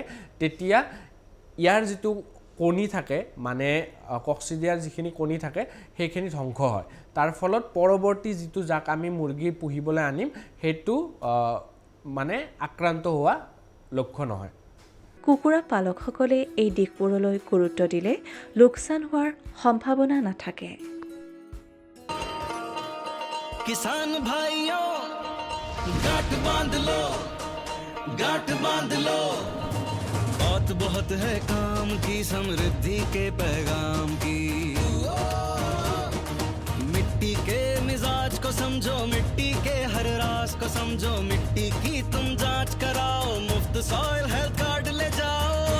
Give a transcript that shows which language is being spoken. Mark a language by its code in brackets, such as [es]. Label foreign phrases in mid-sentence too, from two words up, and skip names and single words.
[as] তেতিয়া ইয়াৰ যিটো কণী থাকে, মানে কক্সিডিয়াৰ যিখিনি কণী থাকে, সেইখিনি ধ্বংস হয়। তাৰ ফলত পৰৱৰ্তী যিটো জাক আমি মুৰ্গী পুহিবলৈ আনিম, সেইটো মানে আক্ৰান্ত হোৱা লক্ষ্য নহয়। কুকুৰা পালকসকলে এই দিশবোৰলৈ গুৰুত্ব দিলে লোকচান হোৱাৰ সম্ভাৱনা নাথাকে। [hi] किसान भाइयों गांठ बांध लो बात बहुत है काम की, समृद्धि के पैगाम की। मिट्टी के मिजाज को समझो, मिट्टी के हर राज को समझो, मिट्टी की तुम जांच कराओ, मुफ्त सॉइल हेल्थ कार्ड ले जाओ।